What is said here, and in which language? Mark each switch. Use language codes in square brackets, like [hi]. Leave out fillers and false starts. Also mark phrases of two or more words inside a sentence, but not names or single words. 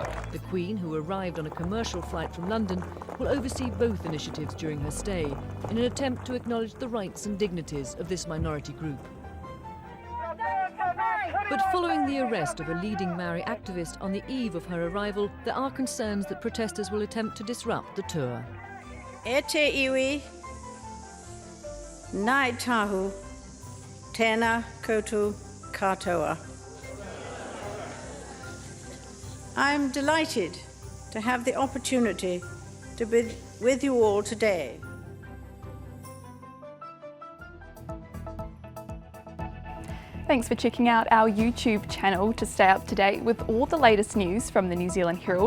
[en] The Queen, who arrived on a commercial flight from London, will oversee both initiatives during her stay in an attempt to acknowledge the rights and dignities of this minority group. But following the arrest of a leading Maori activist on the eve of her arrival, there are concerns that protesters will attempt to disrupt the tour. [mi] E te iwi, nai tahu, tēnā koutou katoa. [en] I'm delighted to have the opportunity to be with you all today. Thanks for checking out our YouTube channel to stay up to date with all the latest news from the New Zealand Herald.